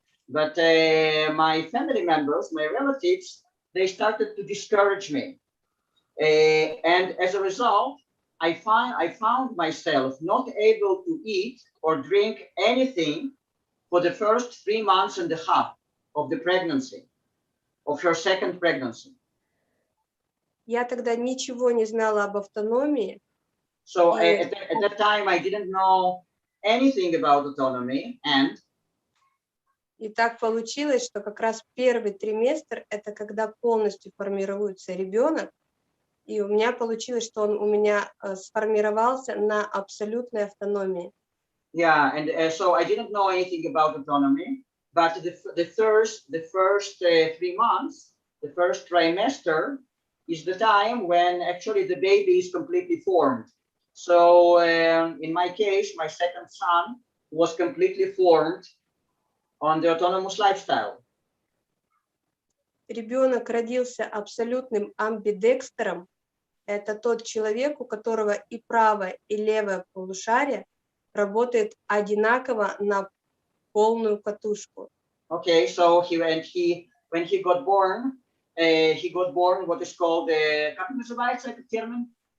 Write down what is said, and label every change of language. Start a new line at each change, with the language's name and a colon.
English: But my family members, my relatives, they started to discourage me. And as a result, I found myself not able to eat or drink anything for the first 3 months and a half of the pregnancy, of her second pregnancy.
Russian: Я тогда ничего не знала об автономии.
English: So at that time, I didn't know anything about autonomy, and
Russian: И так получилось, что как раз первый триместр – это когда полностью формируется ребенок, и у меня получилось, что он у меня сформировался на абсолютной автономии.
English: yeah, and so I didn't know anything about autonomy, but the first 3 months, the first trimester, is the time when actually the baby is completely formed. So in my case, my second son was completely formed on the autonomous lifestyle.
Russian: Ребенок родился абсолютным амбидекстером. Это тот человек, у которого и правое, и левое полушарие работает одинаково на полную катушку.
English: Okay, so when he got born what is called
Russian: как называется этот термин?